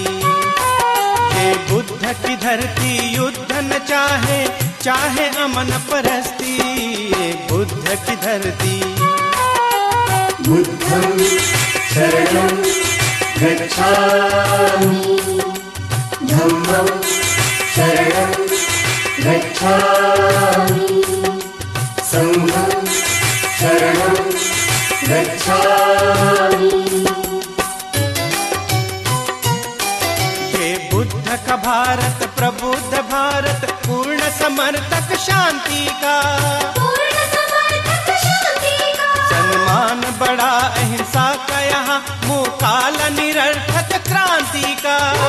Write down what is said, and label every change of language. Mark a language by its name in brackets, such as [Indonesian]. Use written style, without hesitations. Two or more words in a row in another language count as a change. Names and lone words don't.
[Hindi] ये बुद्ध की धरती युद्ध न चाहे, चाहे अमन परस्ती, ये बुद्ध की धरती। [Pali] बुद्धं शरणं गच्छामि धम्मं शरणं गच्छामि संघं शरणं गच्छामि। [Hindi] ये बुद्ध का भारत प्रबुद्ध भारत, पूर्ण समर्थक शांति का। सम्मान बड़ा अहिंसा का यहाँ, मुकाल निरर्थक क्रांति का।